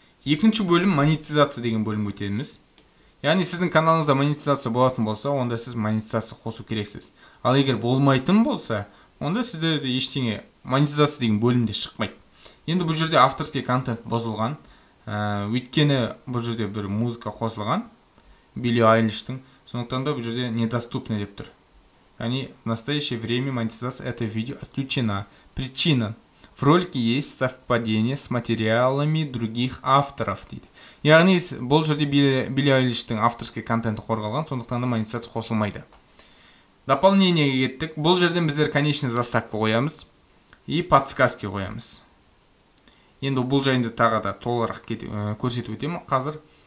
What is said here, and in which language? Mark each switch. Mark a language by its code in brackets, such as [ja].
[kk] Екінші бөлім монетизация деген бөлім өтеміз. Яғни сіздің каналыңызда монетизация болатын болса, онда сіз монетизация қосу керексіз. Ал егер болмайтын болса, онда сіздерде ештеңе монетизация деген бөлімде шықпайды. Енді бұл жерде авторский контент бұзылған. Өйткені бұл жерде бір музыка қосылған. Билли Айлиштің. Сондықтан да бұл жерде недоступно деп тұр. Яғни [ru] в настоящее время монетизация этого видео отключена. Причина: в ролике есть совпадение с материалами других авторов [kk] дейді. Яғни бұл жерде Билли Айлиштің авторский контенті қорғалған, сондықтан да монетизация қосылмайды. Дополнениеге кеттік. Бұл жерден біздер конечный заставка қоямыз и подсказки қоямыз. Енді бұл жайында тағы да толығырақ көрсетіп өтемін қазір.